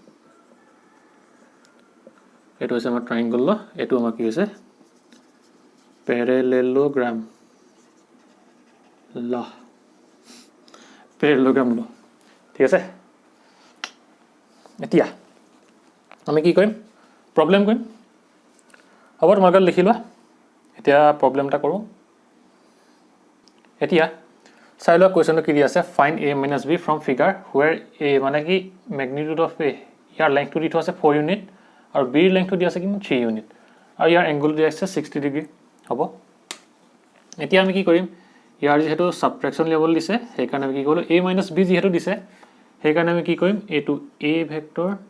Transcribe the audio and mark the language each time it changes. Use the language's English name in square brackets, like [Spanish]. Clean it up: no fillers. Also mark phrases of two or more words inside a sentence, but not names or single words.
[Assamese] এটো হৈছে আমাৰ ট্ৰাইংগুলাৰ এটো আমাৰ কি হৈছে [English] parallelogram law [Assamese] ঠিক আছে এতিয়া আমি কি কৰিম প্ৰবলেম কৰিম হ'ব তোমালোকে লিখি লোৱা এতিয়া প্ৰবলেমটা কৰো এতিয়া চাই লোৱা কোৱেশ্চনটো কি দি আছে [English] find a minus b from figure where a [Assamese] মানে কি [English] magnitude of a [Assamese] ইয়াৰ লেংথটো দি থোৱা আছে 4 ইউনিট আৰু b ৰ লেংথটো দি আছে কিমান 3 ইউনিট আৰু ইয়াৰ এংগল দি আছে 60 ডিগ্ৰী হ'ব এতিয়া আমি কি কৰিম ইয়াৰ যেহেতু [English] subtraction level [Assamese] দিছে সেইকাৰণে আমি কি কৰিলো [English] a minus b [Assamese] যেহেতু দিছে সেইকাৰণে আমি কি কৰিম এটো [English] a vector